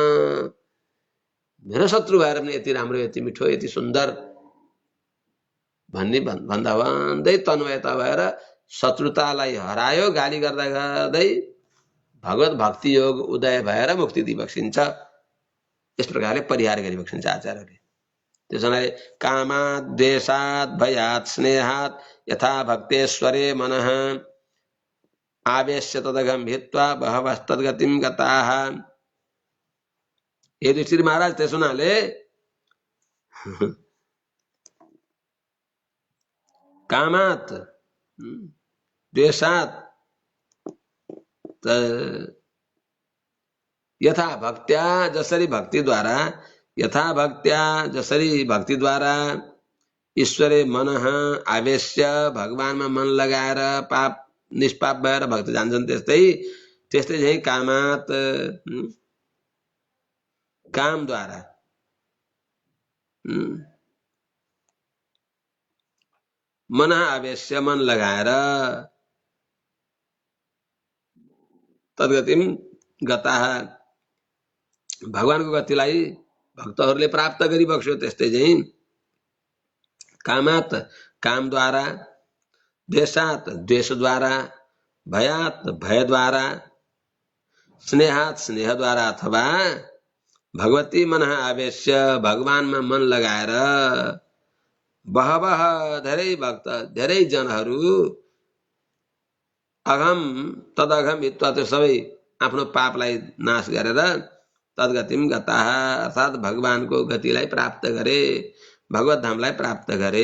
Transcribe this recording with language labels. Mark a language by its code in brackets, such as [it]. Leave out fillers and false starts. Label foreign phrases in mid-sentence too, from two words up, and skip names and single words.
[ne] मेरो शत्रु भएर पनि यति राम्रो, यति मिठो, यति सुन्दर भन्ने भन्दा भन्दै तन्मयता भएर शत्रुतालाई हरायो। गाली गर्दा गर्दै भगवत भक्ति योग उदय भएर मुक्ति दिइबक्सिन्छ। यस प्रकारले परिहार गरिबक्सिन्छ आचार्यले। [sa] त्यसैले कामात् द्वेषात् भयात् स्नेहात् यथा भक्तेश्वरे मनः आवेश्य तदघम भित्वा बहवस्तद्गतिं गताः। [ne] युधिष्ठिर महाराज त्यस हुनाले [sa] कामात् द्वेषात् यथा भक्त्या [ne] जसरी भक्तिद्वारा, [sa] यथा भक्त्या [ne] जसरी भक्तिद्वारा [sa] ईश्वरे मनः आवेश्य [ne] भगवानमा मन लगाएर पाप निष्पाप भएर भक्त जान्छन्, त्यस्तै चाहिँ कामात् कामद्वारा मन आवेश्य मन लगाएर [sa] तद्गतिम गताः [ne] भगवानको गतिलाई भक्तहरूले प्राप्त गरिबक्स्यो। त्यस्तै चाहिँ कामात् कामद्वारा, द्वेषात् द्वेषद्वारा, भयात् भयद्वारा, स्नेहात् स्नेहद्वारा अथवा भगवती मन आवेश्य भगवानमा मन लगाएर बहवः धेरै भक्त धेरै जनहरू [sa] अघम तदघम हित्वा [ne] त्यो सबै आफ्नो पापलाई नाश गरेर [sa] तद्गतिम गताः [ne] अर्थात् भगवानको गतिलाई प्राप्त गरे, भगवत धामलाई प्राप्त गरे।